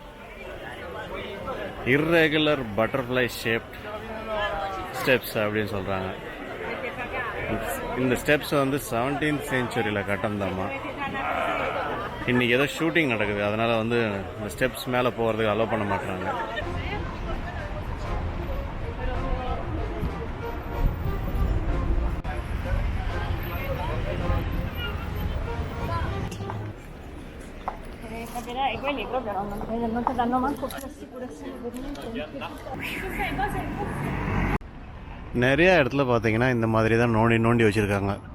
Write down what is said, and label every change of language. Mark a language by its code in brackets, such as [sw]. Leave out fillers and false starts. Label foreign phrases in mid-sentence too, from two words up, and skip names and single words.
[en] irregular butterfly shaped steps [ta] அப்படின்னு சொல்கிறாங்க. இந்த ஸ்டெப்ஸ் வந்து 17th செஞ்சுரியில் கட்டந்தாமா. இன்றைக்கி ஏதோ ஷூட்டிங் நடக்குது, அதனால் வந்து இந்த ஸ்டெப்ஸ் மேலே போகிறதுக்கு அலோவ் பண்ண மாட்டாங்க. [it] Capirai, quelli proprio non ti danno manco più assicurazione per niente. [ta] நிறைய இடத்துல பார்த்தீங்கன்னா இந்த மாதிரி தான் நோண்டி நோண்டி வச்சுருக்காங்க.